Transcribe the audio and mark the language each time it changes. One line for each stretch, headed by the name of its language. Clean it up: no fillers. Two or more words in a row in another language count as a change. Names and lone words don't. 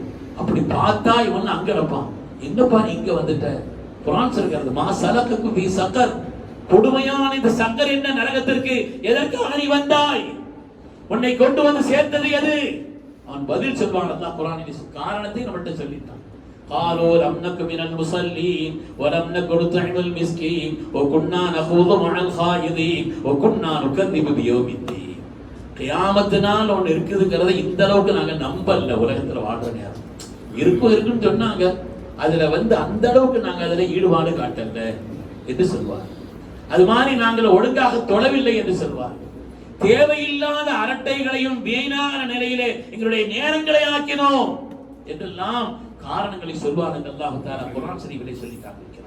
Tamil: அப்படி பார்த்தா இவன் அங்க இருப்பான். என்னப்பா நீ இங்க வந்துட்ட? குர்ஆன் சொல்கிறது,
Arabic: ما سلككم في سقر.
Tamil: கொடுமையான இந்த சக்கர் என்ன நரகத்திற்கு எதற்காக நீ வந்தாய்? உன்னை கொண்டு வந்து சேர்த்தது எது? அவன் பதில் சொல்வான். அல்லாஹ் குர்ஆனில் காரணத்தை நம்மள்ட்ட சொல்லிட்டான்.
Arabic: قالوا لم نك من المصلين ولم نك نطعم المسكين وكنا نخوض مع الخائضين وكنا نكذب بيوم الدين.
Tamil: கியாமத் நாள் ஒன்று இருக்குதுங்கிறத இந்த அளவுக்கு நாங்க நம்பல. உலகத்துல வாழ்ற நேரம் இருக்குன்னு சொன்னாங்க, அதுல அந்த அளவுக்கு நாங்க அதுல ஈடுபாடு காட்டல என்று சொல்வார். அது மாதிரி நாங்கள் ஒழுங்காக தொழவில்லை என்று சொல்வார். தேவையில்லாத அரட்டைகளையும் வீணான நிலையிலே எங்களுடைய நேரங்களை ஆக்கினோம் என்றெல்லாம் காரணங்களை சொல்வார் என்று அல்லாஹ் தஆலா குர்ஆன் ஷரீஃபிலே சொல்லி காண்பிக்கிறார்.